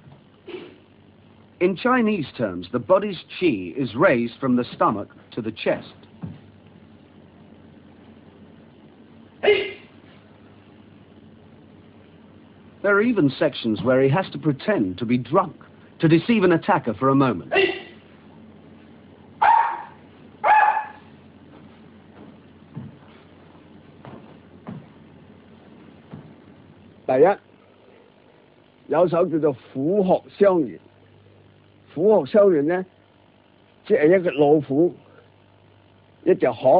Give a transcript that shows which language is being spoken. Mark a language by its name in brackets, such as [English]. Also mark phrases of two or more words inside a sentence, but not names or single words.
[English] In Chinese terms, the body's qi is raised from the stomach to the chest. There are even sections where he has to pretend to be drunk, to deceive an attacker for a moment. [Cantonese] 第一，有首叫做虎鶴相連。虎鶴相連呢，即係一隻老虎，一隻鶴。